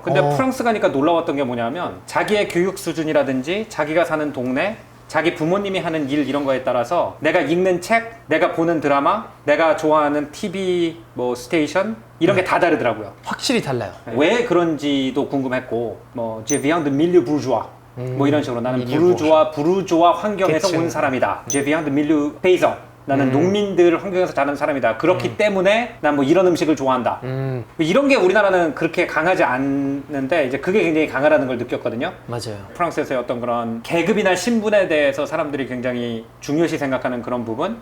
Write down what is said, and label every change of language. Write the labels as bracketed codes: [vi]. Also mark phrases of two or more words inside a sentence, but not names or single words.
[ko] 근데 프랑스 가니까 놀라웠던 게 뭐냐면 자기의 교육 수준이라든지 자기가 사는 동네 자기 부모님이 하는 일 이런 거에 따라서 내가 읽는 책, 내가 보는 드라마, 내가 좋아하는 TV 뭐 스테이션 이런 게 다 다르더라고요. 확실히 달라요. 왜 그런지도 궁금했고 뭐 [fr] Je viens de milieu bourgeois [ko] 뭐 이런 식으로 나는 milieu 부르주아 환경에서 계층. 온 사람이다. [fr] Je viens de milieu paysan [ko] 나는 농민들 환경에서 자란 사람이다. 그렇기 때문에 난 뭐 이런 음식을 좋아한다. 이런 게 우리나라는 그렇게 강하지 않는데 이제 그게 굉장히 강하다는 걸 느꼈거든요. 맞아요. 프랑스에서의 어떤 그런 계급이나 신분에 대해서 사람들이 굉장히 중요시 생각하는 그런 부분